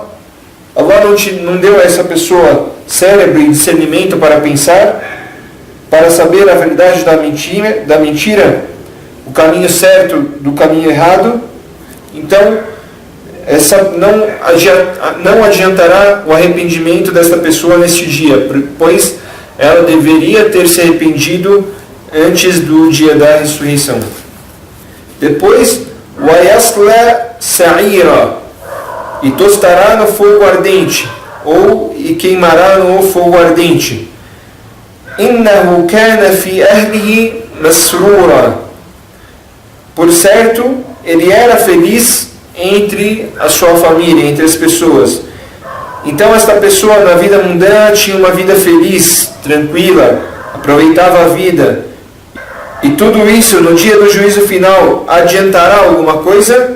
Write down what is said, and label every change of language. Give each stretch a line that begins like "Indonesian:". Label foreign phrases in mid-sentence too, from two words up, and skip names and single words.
Portuguese: Allah não deu a essa pessoa cérebro e discernimento para pensar, para saber a verdade da mentira, o caminho certo do caminho errado. Então, não adiantará o arrependimento desta pessoa neste dia, pois ela deveria ter se arrependido antes do dia da ressurreição. Depois,
Arabic: وَيَصْلَى سَعِيرًا,
Portuguese: e tostará no fogo ardente, ou e queimará no fogo ardente.
Arabic: إِنَّهُ كَانَ فِي أَهْلِهِ مَسْرُورًا,
Portuguese: por certo, ele era feliz entre a sua família, entre as pessoas. Então esta pessoa na vida mundana tinha uma vida feliz, tranquila, aproveitava a vida. E tudo isso no dia do juízo final adiantará alguma coisa?